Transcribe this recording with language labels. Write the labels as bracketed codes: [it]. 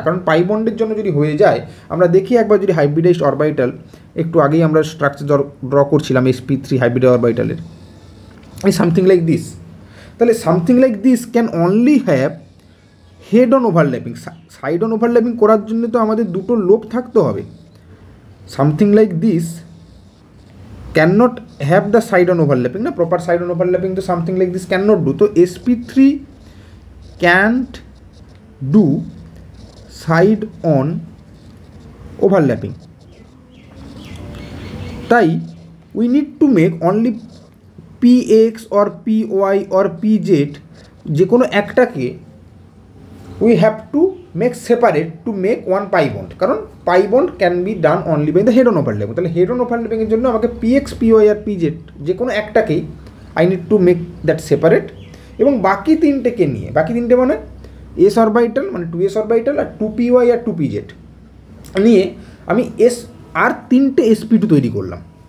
[bn] কারণ পাই বন্ডের জন্য যদি হয়ে যায়, আমরা দেখি একবার যদি হাইব্রিডাইজড অরবিটাল, একটু আগেই আমরা স্ট্রাকচার ড্র করছিলাম sp3 হাইব্রিড অরবিটালের, [en] এই something like this. তাহলে something like this can only have head on overlapping. [bn] Side on overlapping করার জন্য তো আমাদের দুটো লোব থাকতে হবে। [en] Something like this cannot have the side on overlapping, na proper side on overlapping, so something like this cannot do. So sp3 can't do side on overlapping, তাই we need to make only px or py or pz, [bn] যে কোনো একটাকে [en] we have to make separate to make one pi bond, কারণ pi bond can be done only by the head on overlapping। [bn] তাহলে head on overlapping এর জন্য আমাকে px py আর pz যে কোনো একটাকেই [en] I need to make that separate, [bn] এবং বাকি তিনটেকে নিয়ে, বাকি তিনটে মানে s অরবিটাল মানে 2s অরবিটাল আর 2py আর 2pz নিয়ে আমি s আর তিনটে sp2 তৈরি করলাম।